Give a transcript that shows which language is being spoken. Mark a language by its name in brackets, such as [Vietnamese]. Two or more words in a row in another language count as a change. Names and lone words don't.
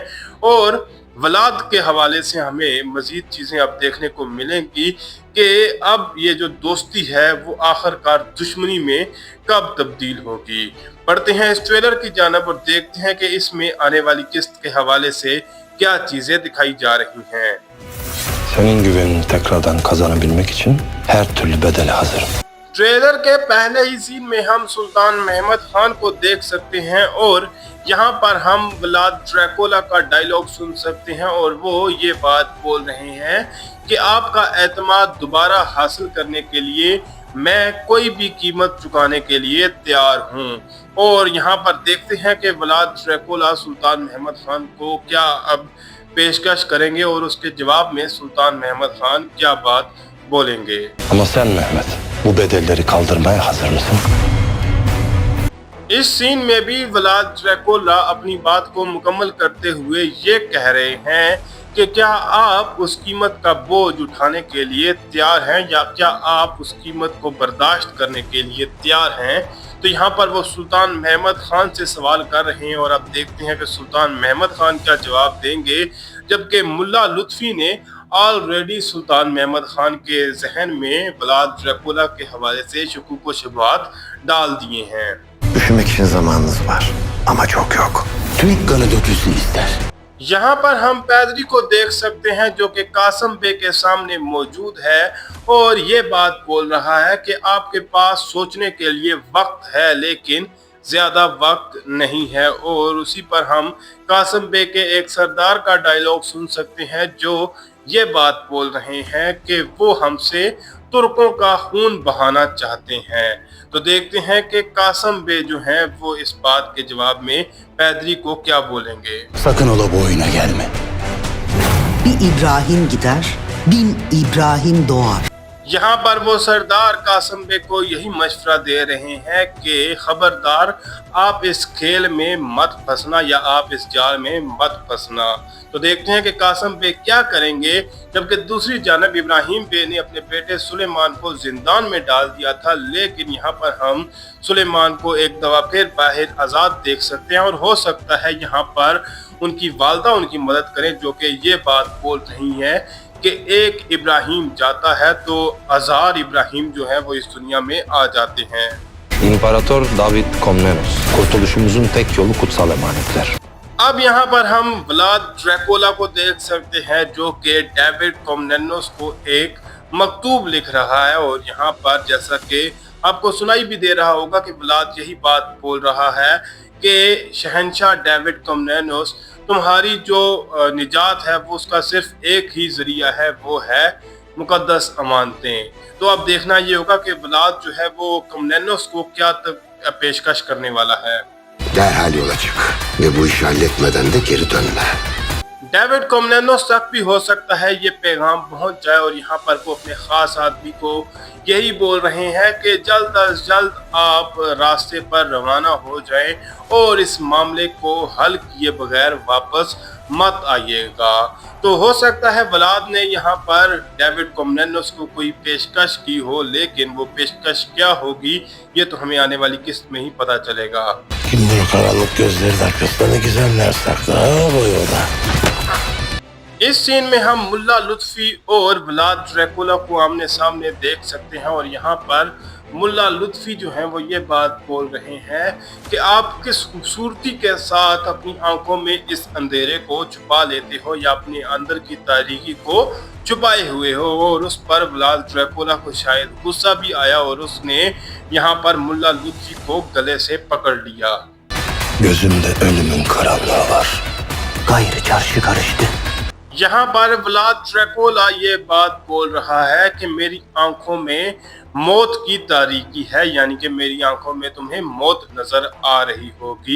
[Urdu] اور ولاد کے حوالے سے ہمیں مزید چیزیں اب دیکھنے کو ملیں گی کہ اب یہ جو دوستی ہے وہ آخرکار دشمنی میں کب تبدیل ہوگی. پڑھتے ہیں اس ٹریلر کی جانب اور دیکھتے ہیں کہ اس میں آنے والی قسط کے حوالے سے کیا چیزیں دکھائی جا رہی ہیں. [Turkish] Senin güvenini tekrardan kazanabilmek için her türlü bedele hazırım. [Urdu] ٹریلر کے پہلے ہی سین میں ہم سلطان محمد خان کو دیکھ سکتے ہیں اور یہاں پر ہم ولاد ڈریکولا کا ڈائیلاگ سن سکتے ہیں اور وہ یہ بات بول رہے ہیں کہ آپ کا اعتماد دوبارہ حاصل کرنے کے لیے میں کوئی بھی قیمت چکانے کے لیے تیار ہوں. اور یہاں پر دیکھتے ہیں کہ ولاد ڈریکولا سلطان محمد خان کو کیا اب پیشکش کریں گے اور اس کے جواب میں سلطان محمد خان کیا بات بولیں گے. [Turkish] Ama sen Mehmet, bu bedelleri kaldırmaya hazır mısın? [Urdu] اس سین میں بھی ولاد ڈریکولا اپنی بات کو مکمل کرتے ہوئے یہ کہہ رہے ہیں کہ کیا آپ اس قیمت کا بوجھ اٹھانے کے لیے تیار ہیں یا کیا آپ اس قیمت کو برداشت کرنے کے لیے تیار ہیں. تو یہاں پر وہ سلطان محمد خان سے سوال کر رہے ہیں اور اب دیکھتے ہیں کہ سلطان محمد خان کیا جواب دیں گے، جبکہ ملا لطفی نے آلریڈی سلطان محمد خان کے ذہن میں ولاد ڈریکولا کے حوالے سے شکوک و شبہات ڈال دیے ہیں. [Turkish] Düşünmek için zamanınız var ama çok yok. Türk kanı dökülsün ister. [Urdu] یہاں پر ہم پادری کو دیکھ سکتے ہیں جو کہ قاسم بے کے سامنے موجود ہے اور یہ بات بول رہا ہے کہ آپ کے پاس سوچنے کے لیے وقت ہے لیکن زیادہ وقت نہیں ہے. اور اسی پر ہم قاسم بے کے ایک سردار کا ڈائیلاگ سن سکتے ہیں جو یہ بات بول رہے ہیں کہ وہ ہم سے ترکوں کا خون بہانا چاہتے ہیں. تو دیکھتے ہیں کہ قاسم بے جو ہیں وہ اس بات کے جواب میں پادری کو کیا بولیں گے. [Turkish] Sakın ola bu oyuna gelme. Bir İbrahim gider, bin İbrahim doğar. [Urdu] یہاں پر وہ سردار قاسم بے کو یہی مشورہ دے رہے ہیں کہ خبردار آپ اس کھیل میں مت پھنسنا یا آپ اس جال میں مت پھنسنا. تو دیکھتے ہیں کہ قاسم بے کیا کریں گے، جبکہ دوسری جانب ابراہیم بے نے اپنے بیٹے سلیمان کو زندان میں ڈال دیا تھا، لیکن یہاں پر ہم سلیمان کو ایک دفعہ پھر باہر آزاد دیکھ سکتے ہیں اور ہو سکتا ہے یہاں پر ان کی والدہ ان کی مدد کریں، جو کہ یہ بات بول رہی ہے کہ ایک ابراہیم جاتا ہے تو ہزار ابراہیم جو ہے وہ اس دنیا میں آ جاتے ہیں. [Turkish] İmparator David Komnenos, kurtuluşumuzun tek yolu kutsal emanetler. [Urdu] اب یہاں پر ہم ولاد ڈریکولا کو دیکھ سکتے ہیں جو کہ ڈیوڈ کومنینوس کو ایک مکتوب لکھ رہا ہے. اور یہاں پر جیسا کہ آپ کو سنائی بھی دے رہا ہوگا کہ ولاد یہی بات بول رہا ہے کہ شہنشاہ ڈیوڈ کومنینوس، تمہاری جو نجات ہے وہ اس کا صرف ایک ہی ذریعہ ہے، وہ ہے مقدس امانتیں. تو اب دیکھنا یہ ہوگا کہ ولاد جو ہے وہ کومنینوس کو کیا پیشکش کرنے والا ہے. [Turkish] Derhal yola çık ve bu işi halletmeden de geri dönme. [Urdu] ڈیوڈ کومنینوس تک بھی ہو سکتا ہے یہ پیغام پہنچ جائے اور یہاں پر وہ اپنے خاص آدمی کو یہی بول رہے ہیں کہ جلد از جلد آپ راستے پر روانہ ہو جائیں اور اس معاملے کو حل کیے بغیر واپس مت آئیےگا. تو ہو سکتا ہے ولاد نے یہاں پر ڈیوڈ کومنینوس کو کوئی پیشکش کی ہو، لیکن وہ پیشکش کیا ہوگی یہ تو ہمیں آنے والی قسط میں ہی پتا چلے گا. [Turkish] Kim bilir karanlık gözlerin arkasında ne güzeller saklı ha bu yolda. [Urdu] اس سین میں ہم ملا لطفی اور ولاد ڈریکولا کو آمنے سامنے دیکھ سکتے ہیں اور یہاں پر ملا لطفی جو ہیں وہ یہ بات بول رہے ہیں کہ آپ کس خوبصورتی کے ساتھ اپنی آنکھوں میں اس اندھیرے کو چھپا لیتے ہو یا اپنے اندر کی تاریکی کو چھپائے ہوئے ہو. اور اس پر ولاد ڈریکولا کو شاید غصہ بھی آیا اور اس نے یہاں پر ملا لطفی کو گلے سے پکڑ لیا. [Turkish] Gözümde ölümün karanlığı var. Gayrı çarşı karıştı. [Urdu] یہاں پر ولاد ڈریکولا یہ بات بول رہا ہے کہ میری آنکھوں میں موت کی تاریکی ہے، یعنی کہ میری آنکھوں میں تمہیں موت نظر آ رہی ہوگی.